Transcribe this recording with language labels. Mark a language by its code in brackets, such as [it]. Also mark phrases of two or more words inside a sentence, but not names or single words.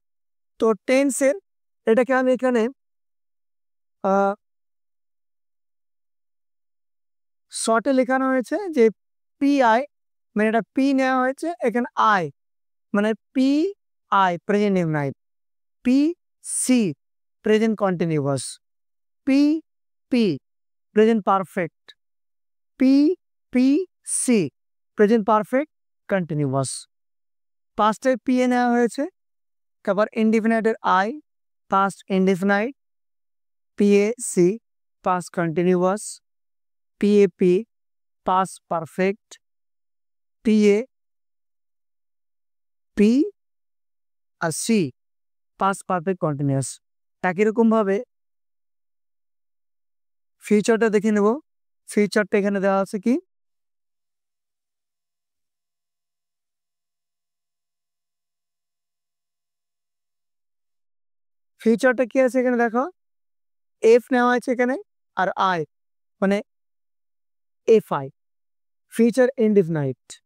[bn] তো টেন্সের এটাকে আমি এখানে শর্টে লেখানো হয়েছে যে PI, মানে এটা পি নেওয়া হয়েছে, এখানে আই মানে PI [en] present indefinite. PC, present continuous. PP, present perfect. PPC, present perfect continuous. Past P [bn] এ নেওয়া হয়েছে, তারপর indefinite I, [en] past indefinite. PAC, past continuous. PAP, past perfect. PA, P আর C, past perfect continuous. [bn] একই রকম ভাবে ফিউচারটা দেখে নেব। ফিউচারটা এখানে দেওয়া আছে কি, ফিউচারটা কি আছে এখানে দেখো, এফ নেওয়া আছে এখানে আর আই, মানে এফ আই, [en] future indefinite.